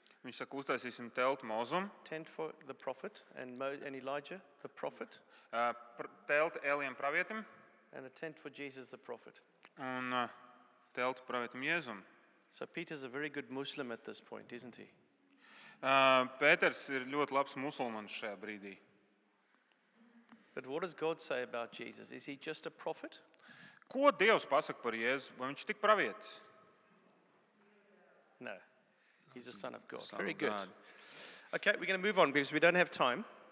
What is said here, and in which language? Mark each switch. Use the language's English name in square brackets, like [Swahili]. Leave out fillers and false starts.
[Latvian] Viņš saka, uztaisīsim telti Mozum. [English] Tent for the prophet and Elijah, the prophet. [Latvian] Telti Elijam pravietim. [English] And a tent for Jesus, the prophet. [Latvian] Un telti pravietim Jēzum. [English] So Peter's a very good Muslim at this point, isn't he? [Latvian] Pēters ir ļoti labs musulmanis šajā brīdī. [English] But what does God say about Jesus? Is he just a prophet? [Latvian] Ko Dievs pasaka par Jēzu? Vai viņš tik pravietis? [English] No. He's the Son of God. Son Very of good. God. Okay, we're going to move on because we don't have time.